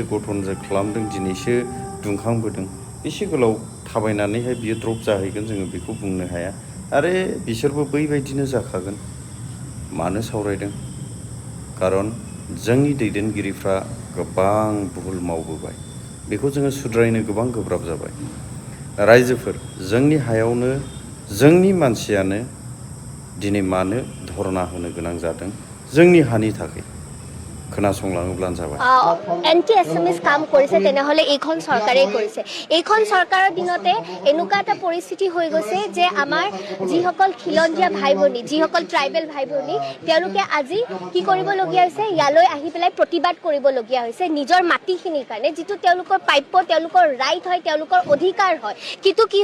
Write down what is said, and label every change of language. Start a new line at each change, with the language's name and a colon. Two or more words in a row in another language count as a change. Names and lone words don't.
Bodo: गठन खालामदों दिनैसो दुंखांबोदों बेसे गोलाव थाबायनानैहाय बियो द्रप जाहैगोन जोङो बेखौ बुंनो हाया आरो बिसोरबो बैबायदिनो जाखागोन मानो सावरायदों खारन जोंनि दैदेनगिरिफ्रा गोबां भुल मावबोबाय बेखौ जोङो सुद्रायनो गोबां गोब्राब जाबाय रायजोफोर जोंनि हायावनो जोंनि मानसियानो दिनै मानो धरना होनो गोनां जादों जोंनि हानि थाखाय खोनासंलाङोब्लानो जाबाय
Assamese: এন্টি এছএমএছ কাম কৰিছে তেনেহলে এইখন চৰকাৰে কৰিছে এইখন চৰকাৰৰ দিনতে এনেকুৱা এটা পৰিস্থিতি হৈ গৈছে যে আমাৰ যিসকল খিলঞ্জীয়া ভাই ভনী যিসকল ট্ৰাইবেল ভাই ভনী তেওঁলোকে আজি কি কৰিবলগীয়া হৈছে ইয়ালৈ আহি পেলাই প্ৰতিবাদ কৰিবলগীয়া হৈছে নিজৰ মাটিখিনিৰ কাৰণে যিটো তেওঁলোকৰ প্ৰাপ্য তেওঁলোকৰ ৰাইট হয় তেওঁলোকৰ অধিকাৰ হয় কিন্তু কি